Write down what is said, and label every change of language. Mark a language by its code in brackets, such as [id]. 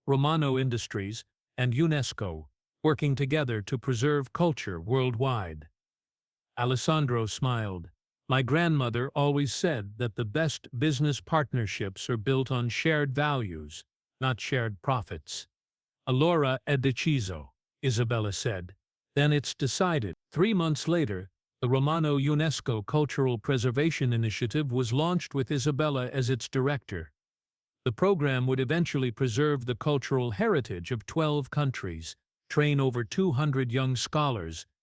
[en] Romano Industries and UNESCO, working together to preserve culture worldwide. Alessandro smiled. My grandmother always said that the best business partnerships are built on shared values, not shared profits. [it] Allora è deciso, Isabella [en] said. Then it's decided. 3 months later, the Romano UNESCO Cultural Preservation Initiative was launched with Isabella as its director. The program would eventually preserve the cultural heritage of 12 countries, train over 200 young scholars,